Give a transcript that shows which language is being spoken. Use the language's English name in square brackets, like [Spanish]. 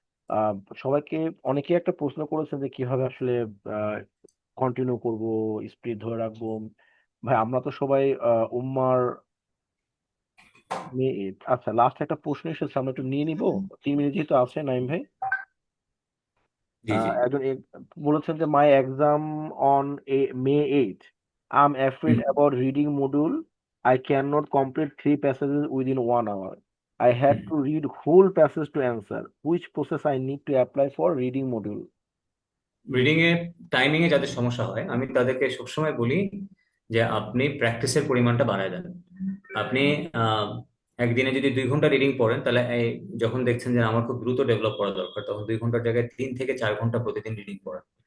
[Bangla] আহ, সবাইকে, অনেকে একটা প্রশ্ন করেছেন যে কিভাবে আসলে কন্টিনিউ করব, স্পিড ধরে রাখবো। ভাই আমরা তো সবাই উম্মার আচ্ছা, লাস্ট একটা প্রশ্ন এসেছে, আমরা একটু নিয়ে নিব, 3 মিনিট যেহেতু আছে। নাইম ভাই জি জি। একজন বলেছেন যে [English] My exam on May 8th, I am afraid about reading module, I can not complete 3 passages within 1 hour, I had to read whole passage to answer, which process I need to apply for reading module? [Bangla] Reading a timing এ যাদের সমস্যা হয়, আমি তাদেরকে সবসময় বলি যে আপনি প্র্যাকটিসের পরিমাণটা বাড়ায় দেন। আপনি আহ, একদিনে যদি 2 ঘন্টা রিডিং পড়েন, তাহলে যখন দেখছেন যে আমার খুব দ্রুত ডেভেলপ করা দরকার, তখন 2 ঘন্টার জায়গায় 3 থেকে 4 ঘন্টা প্রতিদিন রিডিং পড়েন।